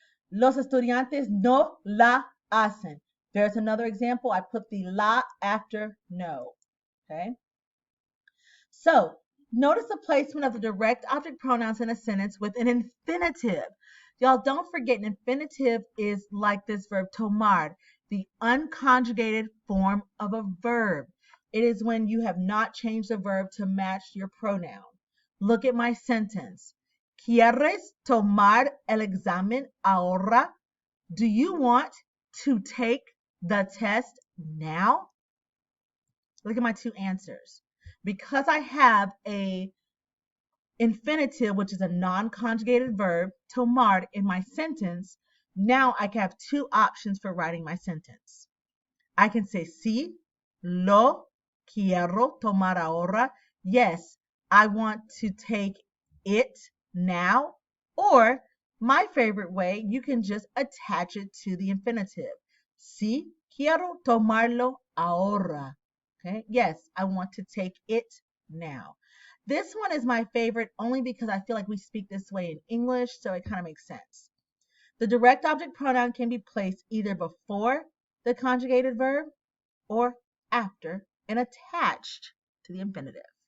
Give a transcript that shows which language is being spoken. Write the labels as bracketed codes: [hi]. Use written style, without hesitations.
[es] Los estudiantes no la hacen. [en] There's another example. I put the la after no. Okay. So notice the placement of the direct object pronouns in a sentence with an infinitive. Y'all don't forget an infinitive is like this verb tomar, the unconjugated form of a verb. It is when you have not changed the verb to match your pronoun. Look at my sentence. [es] ¿Quieres tomar el examen ahora? [en] Do you want to take the test now? Look at my two answers. Because I have a infinitive, which is a non-conjugated verb, tomar, in my sentence, now I can have two options for writing my sentence. I can say, [es] sí, lo quiero tomar ahora. [en] Yes, I want to take it now. Or my favorite way, you can just attach it to the infinitive. [es] Sí, quiero tomarlo ahora. [en] Okay, yes, I want to take it now. This one is my favorite only because I feel like we speak this way in English, so it kind of makes sense. The direct object pronoun can be placed either before the conjugated verb or after and attached to the infinitive.